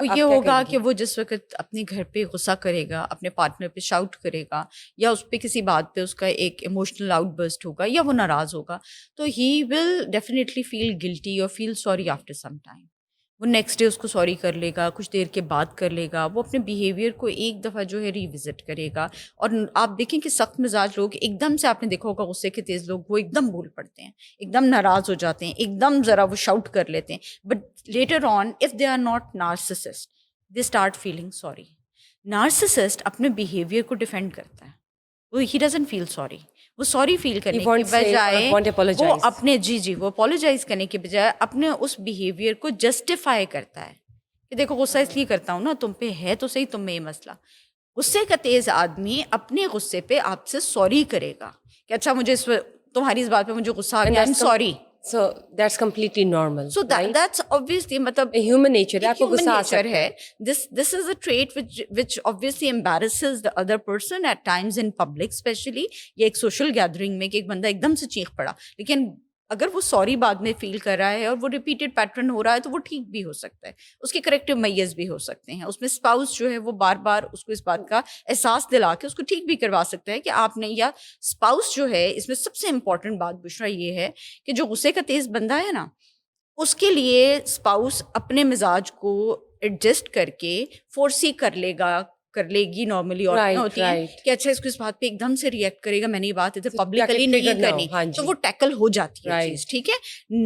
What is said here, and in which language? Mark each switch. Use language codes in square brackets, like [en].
[ur] وہ یہ ہوگا کہ وہ جس وقت اپنے گھر پہ غصہ کرے گا, اپنے پارٹنر پہ شاؤٹ کرے گا, یا اس پہ کسی بات پہ اس کا ایک ایموشنل آؤٹ برسٹ ہوگا, یا وہ ناراض ہوگا, تو [en] He will definitely feel guilty اور feel sorry after some time. [ur] وہ نیکسٹ ڈے اس کو سوری کر لے گا, کچھ دیر کے بعد کر لے گا, وہ اپنے بیہیویئر کو ایک دفعہ جو ہے ریوزٹ کرے گا. اور آپ دیکھیں کہ سخت مزاج لوگ ایک دم سے, آپ نے دیکھا ہوگا غصے کے تیز لوگ, وہ ایک دم بھول پڑتے ہیں, ایک دم ناراض ہو جاتے ہیں, ایک دم ذرا وہ شاؤٹ کر لیتے ہیں. [en] But later on if they are not narcissist they start feeling sorry. [ur] Narcissist اپنے بیہیویئر کو ڈیفینڈ کرتا ہے, وہ [en] He doesn't feel sorry. [ur] وہ سوری فیل کرنے کی بجائے وہ اپنے وہ اپولوجائز کرنے کے بجائے اپنے اس بیہیویئر کو جسٹیفائی کرتا ہے کہ دیکھو غصہ اس لیے کرتا ہوں نا, تم پہ ہے تو صحیح تم میں یہ مسئلہ. غصے کا تیز آدمی اپنے غصے پہ آپ سے سوری کرے گا کہ اچھا مجھے تمہاری اس بات پہ مجھے غصہ آ گیا, [en] I am sorry. So that's completely normal. So that's obviously [ur] مطلب human nature ہے, آپ کو غصہ آ سکتا ہے. [en] This is a trait which obviously embarrasses the other person at times in public especially, [ur] یا ایک سوشل گیدرنگ میں کہ ایک بندہ ایک دم سے چیخ پڑا. لیکن اگر وہ سوری بعد میں فیل کر رہا ہے اور وہ ریپیٹڈ پیٹرن ہو رہا ہے تو وہ ٹھیک بھی ہو سکتا ہے, اس کے کریکٹیو میئرز بھی ہو سکتے ہیں. اس میں اسپاؤس جو ہے وہ بار بار اس کو اس بات کا احساس دلا کے اس کو ٹھیک بھی کروا سکتا ہے کہ آپ نے, یا اسپاؤس جو ہے اس میں سب سے امپورٹنٹ بات بشرا یہ ہے کہ جو غصے کا تیز بندہ ہے نا, اس کے لیے اسپاؤس اپنے مزاج کو ایڈجسٹ کر کے فورسی کر لے گی نارملی, اور ہوتی ہے کہ اچھا اس کو اس بات پہ ایک دم سے ریئیکٹ کرے گا, میں نے یہ بات ادھر پبلکلی نہیں کرنی, تو وہ ٹیکل ہو جاتی ہے چیز. ٹھیک ہے.